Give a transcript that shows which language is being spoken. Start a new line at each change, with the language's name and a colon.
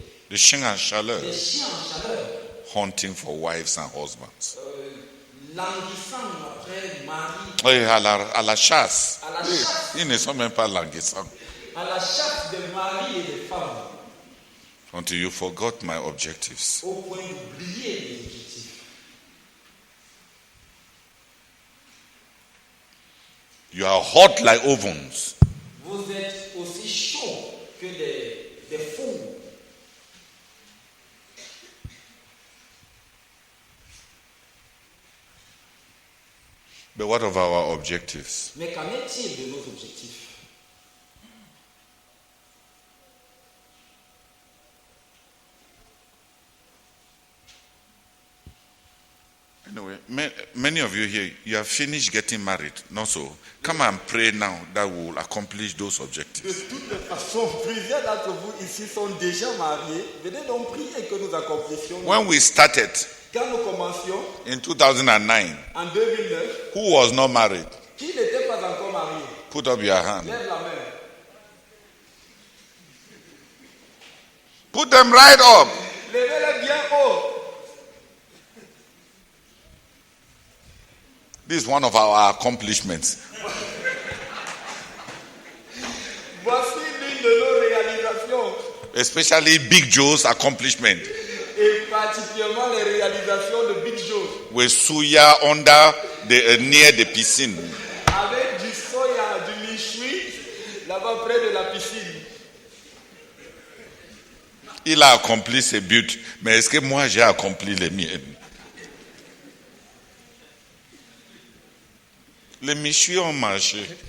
French: The chiens en chaleur, des chiens en chaleur,
English: hunting for wives and husbands.
French: languissant après mari, Oui, à la chasse. à la chasse, Ils ne sont même pas languissants. à la chasse des maris et des femmes,
English: Until you forgot my objectives.
French: au point d'oublier les objectifs.
English: You are hot like ovens.
French: Vous êtes aussi chaud que des fours.
English: But what of our objectives?
French: Mais qu'en est-il de nos objectifs?
English: Anyway, many of you here, you have finished getting married. Not so. Come and pray now that we will accomplish those
French: De
English: objectives.
French: toute façon, plusieurs d'entre vous ici sont déjà mariés. Venez donc prier que nous accomplissions.
English: When we started
French: Quand nous commencions,
English: in 2009,
French: en 2009,
English: who was not married?
French: qui n'était pas encore marié?
English: Put up your hand.
French: Lève la main.
English: Put them right up.
French: Levez-les bien haut.
English: This is one of our accomplishments.
French: Voici l'une de nos réalisations.
English: Especially Big Joe's accomplishment.
French: Et particulièrement les réalisations de Big Joe.
English: With Suya under near the piscine.
French: Avec du soya, du méchoui, là-bas près de la piscine. Il a accompli ses buts. Mais est-ce que moi j'ai accompli les miens? Les méchouis ont marché.